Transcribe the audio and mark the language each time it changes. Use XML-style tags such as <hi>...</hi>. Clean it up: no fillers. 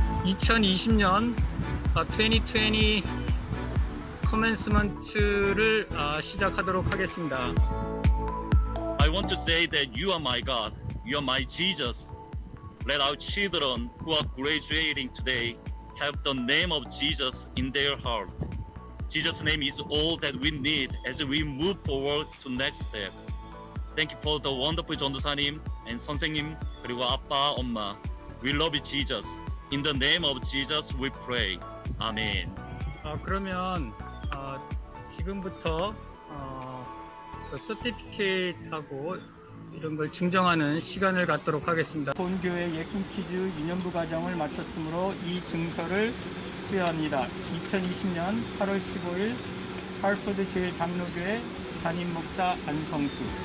<ko>2020년 2020 커맨스먼트를 시작하도록 하겠습니다.</ko> <en>I want to say that you are my God, you are my Jesus. Let our children who are graduating today have the name of Jesus in their heart. Jesus' name is all that we need as we move forward to next step. Thank you for the wonderful</en> <ko>전도사님</ko> <en>and</en> <ko>선생님 그리고 아빠, 엄마.</ko> <en>We love you, Jesus. In the name of Jesus we pray.</en> <ko>아멘. 그러면 지금부터 그 서티피케이트하고 이런 걸 증정하는 시간을 갖도록 하겠습니다. 본교회 예쁜키즈 유년부 과정을 마쳤으므로 이 증서를 수여합니다. 2020년 8월 15일 할포드 제일장로교회 담임 목사 안성수.</ko>